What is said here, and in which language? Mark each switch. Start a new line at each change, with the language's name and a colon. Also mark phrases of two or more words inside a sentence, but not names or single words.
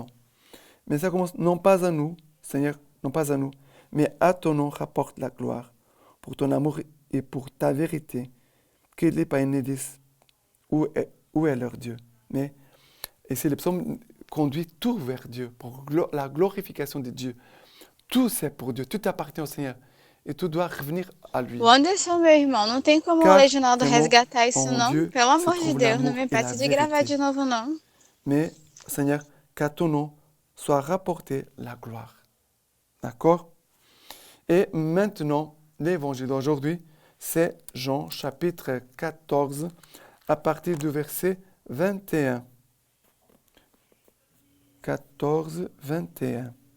French: Mais ça commence, non pas à nous, Seigneur, non pas à nous, mais à ton nom rapporte la gloire, pour ton amour et pour ta vérité, que les païens disent où est leur Dieu. Mais ici, le psaume conduit tout vers Dieu, pour la glorification de Dieu. Tout c'est pour Dieu, tout appartient au Senhor. E tout doit revenir à lui.
Portuguese: O Anderson, meu irmão, não tem como o
French: Car Reginaldo tes mots,
Portuguese: resgatar isso,
French: en
Portuguese: não?
French: Dieu,
Portuguese: Pelo
French: se
Portuguese: amor de
French: trouve
Portuguese: Deus, não
French: l'amour
Portuguese: me
French: et la
Portuguese: impede de gravar
French: vérité.
Portuguese: de novo, não.
French: Mais, Seigneur, qu'à ton nom soit rapportée la gloire. D'accord? Et maintenant, l'évangile d'aujourd'hui, c'est Jean chapitre 14, à partir du verset 21. 14, 21.